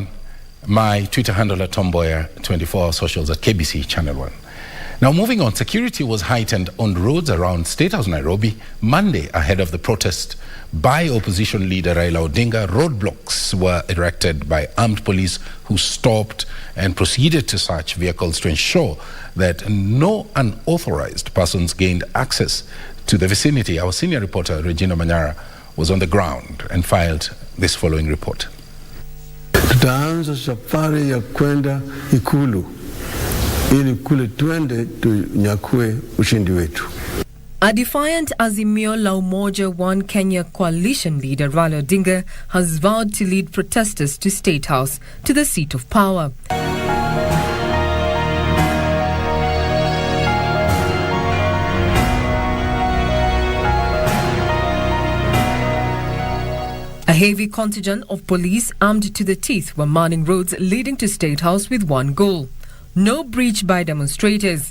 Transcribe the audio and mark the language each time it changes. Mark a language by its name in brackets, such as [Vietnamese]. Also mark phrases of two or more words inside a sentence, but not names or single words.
[English] My Twitter handle at Mboya, 24-hour socials at KBC Channel 1. Now moving on, security was heightened on roads around State House, Nairobi, Monday ahead of the protest by opposition leader Raila Odinga. Roadblocks were erected by armed police who stopped and proceeded to search vehicles to ensure that no unauthorized persons gained access to the vicinity. Our senior reporter, Regina Manyara, was on the ground and filed this following report. [Swahili] Tutaanza safari ya kwenda Ikulu ili kule twende tunyakue ushindi wetu. [English] A defiant Azimio la Umoja One Kenya coalition leader Raila Odinga has vowed to lead protesters to State House, to the seat of power. A heavy contingent of police armed to the teeth were manning roads leading to State House with one goal: no breach by demonstrators.